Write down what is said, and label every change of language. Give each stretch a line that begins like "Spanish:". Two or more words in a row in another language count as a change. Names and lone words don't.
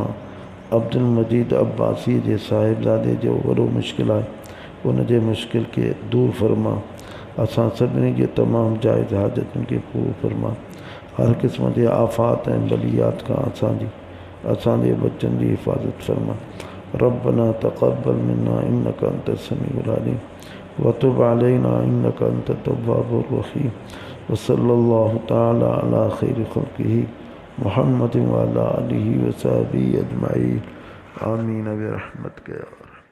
Sindhi: अब्दुल मजीद अब्बासी जे साहिबज़ादे जो वॾो मुश्किल आहे, उन जे मुश्किल खे दूर फरमा। असां सभिनी जे तमामु जाइज़ हाजतुनि खे पूरो फरमा। हर क़िस्म जे आफ़ात ऐं बलियात खां असांजे बच्चनि जी हिफ़ाज़त फरमा।
Arabic: ربنا تقبل منا إنك أنت السميع العليم وتب علينا إنك أنت التواب الرحيم. وصلى الله تعالى على خير خلقه محمد وعلى آله وصحبه أجمعين. آمين برحمتك يا